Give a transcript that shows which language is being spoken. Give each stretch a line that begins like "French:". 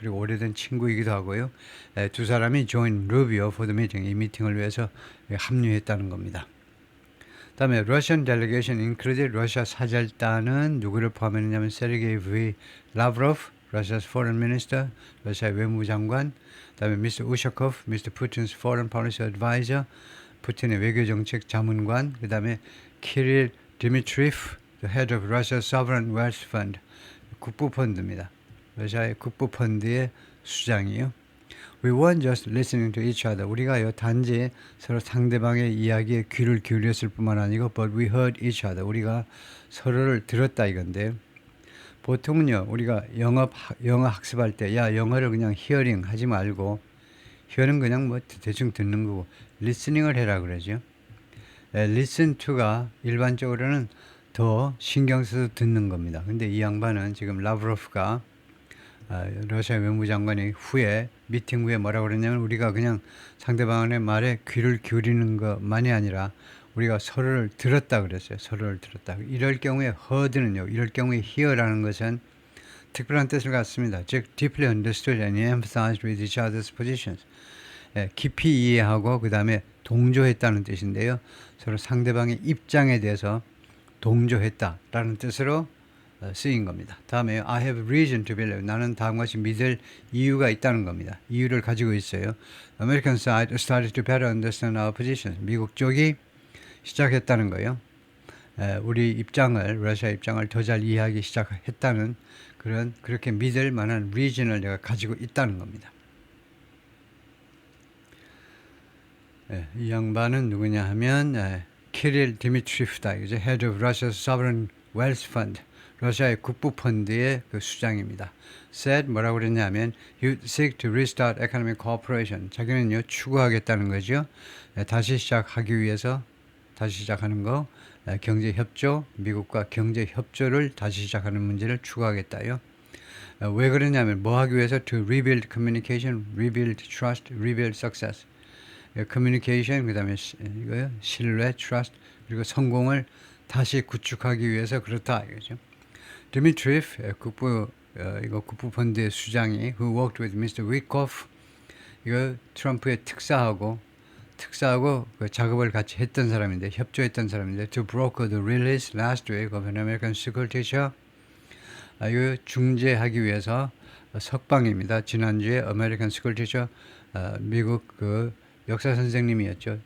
Korean: Trump, 그리고 오래된 친구이기도 하고요. 두 사람이
English: join Rubio for the meeting,
Korean: 이 미팅을 위해서 합류했다는 겁니다. 그 다음에
English: Russian delegation included
Korean: 러시아 사절단은 누구를 포함했냐면 세르게이 V. 라브로프,
English: Russia's foreign minister,
Korean: 러시아의 외무장관, 그 다음에 Mr.
English: Ushakov, Mr. Putin's foreign policy advisor,
Korean: 푸틴의 외교정책 자문관, 그 다음에
English: Kirill Dmitriev, the head of Russia's sovereign wealth fund,
Korean: 국부펀드입니다. 러시아의 국부펀드의 수장이요.
English: We weren't just listening to each other.
Korean: 우리가요 단지 서로 상대방의 이야기에 귀를 기울였을 뿐만 아니고
English: but we heard each other.
Korean: 우리가 서로를 들었다 이건데요. 보통은요 우리가 영어 학습할 때 야 영어를 그냥 히어링 하지 말고 히어링 그냥 뭐 대충 듣는 거고 리스닝을 해라 그러죠. listen to가 일반적으로는 더 신경 써서 듣는 겁니다. 근데 이 양반은 지금 라브로프가 러시아 외무장관이 미팅 후에 뭐라고 그랬냐면 우리가 그냥 상대방의 말에 귀를 기울이는 것만이 아니라 우리가 서로를 들었다 그랬어요. 서로를 들었다. 이럴 경우에 heard는요. 이럴 경우에 hear라는 것은 특별한 뜻을 갖습니다.
English: 즉 deeply understood and empathized with each other's positions.
Korean: 깊이 이해하고 그 다음에 동조했다는 뜻인데요. 서로 상대방의 입장에 대해서 동조했다라는 뜻으로 쓰인 겁니다.
English: 다음에 I have reason to believe.
Korean: 나는 다음과 같이 믿을 이유가 있다는 겁니다. 이유를 가지고 있어요.
English: American side started to better understand our positions.
Korean: 미국 쪽이 시작했다는 거예요. 우리 입장을 러시아 입장을 더 잘 이해하기 시작했다는 그렇게 믿을 만한 reason을 내가 가지고 있다는 겁니다. 이 양반은 누구냐 하면 키릴 디미트리프다.
English: 이제 Head of Russia's Sovereign Wealth Fund.
Korean: 러시아의 국부펀드의 그 수장입니다.
English: said
Korean: 뭐라고 그랬냐면
English: you seek to restart economic cooperation.
Korean: 자기는요 추구하겠다는 거죠. 다시 시작하기 위해서 다시 시작하는 거 경제 협조, 미국과 경제 협조를 다시 시작하는 문제를 추구하겠다요. 왜 그러냐면 뭐 하기 위해서
English: to rebuild communication, rebuild trust, rebuild success.
Korean: communication 그다음에 이거요 신뢰, trust 그리고 성공을 다시 구축하기 위해서 그렇다 이거죠.
English: Dmitriev
Korean: 국부펀드의 수장이
English: who worked with Mr.
Korean: Witkoff 이거 트럼프의 특사하고 그 작업을 같이 했던 사람인데 협조했던 사람인데
English: to broker the release last week of an American school teacher
Korean: 이거 중재하기 위해서 석방입니다. 지난주에
English: American school teacher
Korean: 미국 그 역사 선생님이었죠.